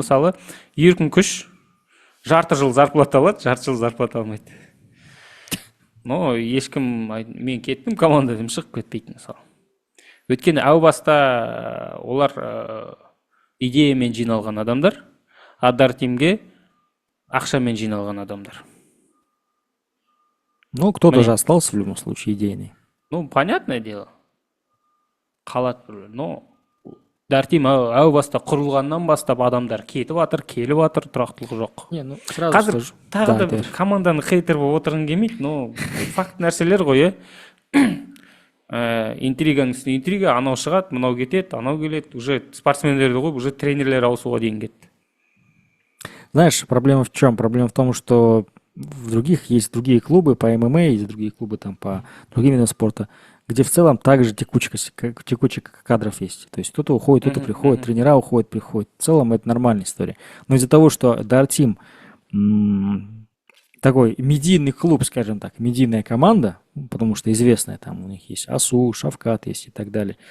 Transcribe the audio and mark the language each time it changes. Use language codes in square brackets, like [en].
[kk] Мысалы, Еркін Күш жарты жыл зарплата алады, жарты жыл зарплата алмайды. Но ешкім, мен кеттім, командадан шығып кетпейтін мысалы. Өйткені әу баста олар идеямен жиналған адамдар, а Дартимге ақшамен жиналған адамдар. [ru] Ну, кто-то же остался в любом случае идейный. Ну, понятное дело. [kk] Қалат бір. Но Дартим әу баста құрылғаннан бастап адамдар кетіп жатыр, келіп жатыр, тұрақтылық жоқ. Қазір тағы да бір команданы хейтер болып отырғың келмейді, но факт нәрселер ғой, интриганың үстіне интрига, анау шығады, мынау кетеді, анау келеді, уже спортсмендерді қойып, уже тренерлер ауысуға дейін кетті. [ru] Знаешь, проблема в чем? Проблема в том, что в других есть другие клубы по ММА, есть другие клубы там по другим видам спорта, где в целом также текучка кадров есть. То есть кто-то уходит, кто-то приходит, тренера уходят, приходят. В целом это нормальная история. Но из-за того, что Дартим такой медийный клуб, скажем так, медийная команда, потому что известная, там у них есть Асу, Шавкат есть и так далее.